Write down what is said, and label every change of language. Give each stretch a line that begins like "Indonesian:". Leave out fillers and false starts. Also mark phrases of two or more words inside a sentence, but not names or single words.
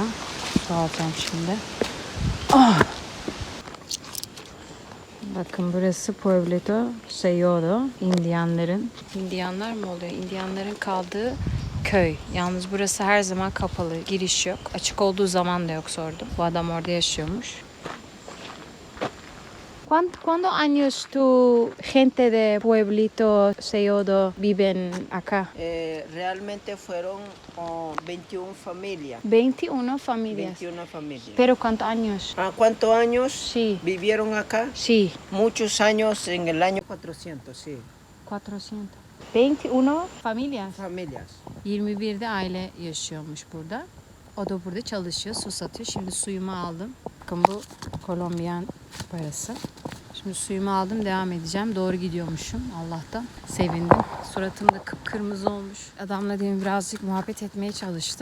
Turkish: Su alacağım şimdi. Ah! Bakın burası Pueblito Seyodo. İndiyanlar mı oluyor? İndiyanların kaldığı köy. Yalnız burası her zaman kapalı. Giriş yok. Açık olduğu zaman da yok sordum. Bu adam orada yaşıyormuş.
Spanish: ¿Cuántos años tu gente de Pueblito Seyodo viven acá? Realmente fueron 21 familias. 21 familias. 21 familias. ¿Pero cuántos años? ¿Cuántos años Sí. vivieron acá? Sí. Muchos años, en el año 400, sí. 400. 21 familias. Familias.
Turkish: 21'de aile yaşıyormuş burada. O da burada çalışıyor, su satıyor. Şimdi suyumu aldım. Bakın bu Kolombiyan parası. Şimdi suyumu aldım, devam edeceğim. Doğru gidiyormuşum Allah'tan. Sevindim. Suratım da kıpkırmızı olmuş. Adamla demin birazcık muhabbet etmeye çalıştım.